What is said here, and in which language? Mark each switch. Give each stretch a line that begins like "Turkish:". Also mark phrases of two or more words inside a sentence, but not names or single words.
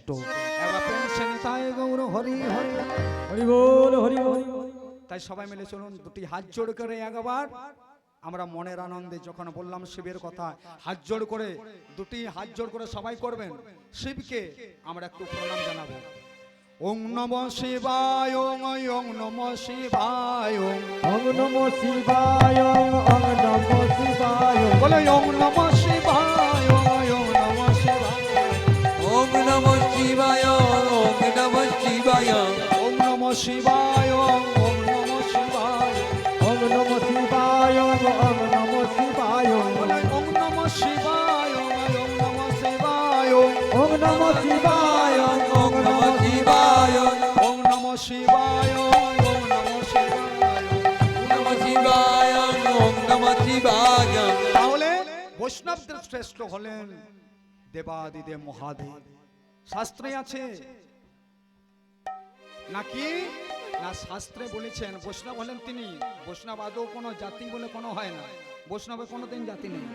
Bangla: এবার প্রেম সে নিতাই গৌর হরি হরি। হরি বল, হরি হরি। তাই সবাই মিলে চলুন দুটি হাত জোড় করে একবার আমরা মনের আনন্দে, যখন বললাম শিবের কথা, হাত জোড় করে, দুটি হাত জোড় করে সবাই করবেন, শিবকে আমরা একটু প্রণাম জানাবো।
Sanskrit: ওং নমঃ শিবায়, ওং নমঃ শিবায়, ওং নমঃ শিবায়, ওং নমঃ শিবায়। বলে ওং নমঃ শিবায়, ওং নমঃ শিবায়, ওম নমঃ শিবায়, ওম নমঃ শিবায়, ওং নমঃ শিবায়, ওং নমঃ শিবায়, ওং নমঃ শিবায়, ওং নমঃ শিবায়। বলে ওং নমঃ শিবায়, ওং নমঃ শিবায়, ওং নমঃ শিবায়, ওম নমঃ শিবায়, ওং নমঃ শিবায়, ওং নমঃ শিবায়। নমঃ শিবায়, ওম নমঃ শিবায়।
Bangla: তাহলে বৈষ্ণবদের শ্রেষ্ঠ হলেন দেবাদিদেব মহাদেব। শাস্ত্রে আছে নাকি না? শাস্ত্রে বলেছেন বৈষ্ণব হলেন তিনি। বৈষ্ণব আদৌ কোনো জাতি বলে কোনো হয় না, বৈষ্ণবের কোনোদিন জাতি নেই।